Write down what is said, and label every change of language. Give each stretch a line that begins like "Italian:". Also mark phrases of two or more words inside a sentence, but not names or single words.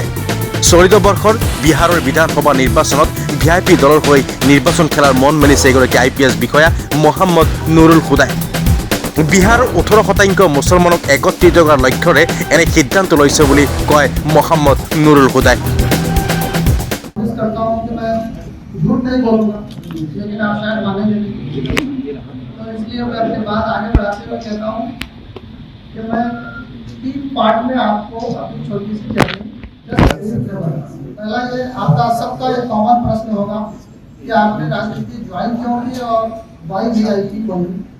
Assamese: চলিত বৰ্ষৰ বিহাৰৰ বিধানসভা নিৰ্বাচনত VIP দলৰ হৈ নিৰ্বাচন খেলাৰ মন মেলিছে এগৰাকী IPS বিষয়া মহম্মদ নুৰুল খুদাই। বিহাৰৰ 18% মুছলমানক একত্ৰিত কৰাৰ লক্ষ্যৰে এনে সিদ্ধান্ত লৈছে বুলি কয় মহম্মদ নুৰুল খুদাই।
Hindi: झूठ नहीं बोलूंगा, लेकिन आप शायद मानेंगे नहीं, तो इसलिए मैं अपनी बात आगे बढ़ाते हुए कहता हूँ कि मैं 3 पार्ट में आपको अपनी छोटी सी जर्नी। पहला ये आपका सबका एक कॉमन प्रश्न होगा कि आपने राजनीति ज्वाइन क्यों की और वाई VIP क्यों की।